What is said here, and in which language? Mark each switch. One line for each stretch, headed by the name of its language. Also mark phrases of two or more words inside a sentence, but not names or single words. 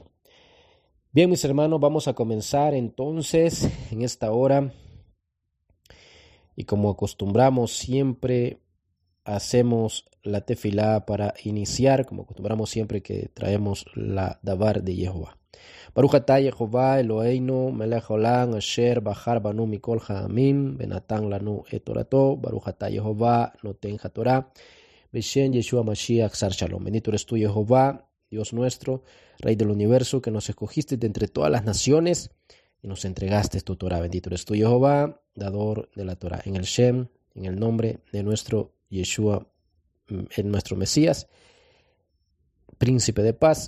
Spanish: Bien, mis hermanos, vamos a comenzar entonces en esta hora. Y como acostumbramos siempre, hacemos la tefilá para iniciar, como acostumbramos siempre que traemos la davar de Jehová.
Hebrew: ברוך אתה יהוה אלוהינו מלך העולם אשר בחר בנו מכל העמים ונתן לנו את תורתו. ברוך אתה יהוה נותן התורה בשם ישוע משיח שר שלום.
Spanish: Bendito eres tú, Jehová, Dios nuestro, Rey del universo, que nos escogiste de entre todas las naciones y nos entregaste tu Torah. Bendito eres tú, Jehová, dador de la Torah. En el Shem, en el nombre de nuestro Yeshua, en nuestro Mesías, príncipe de paz.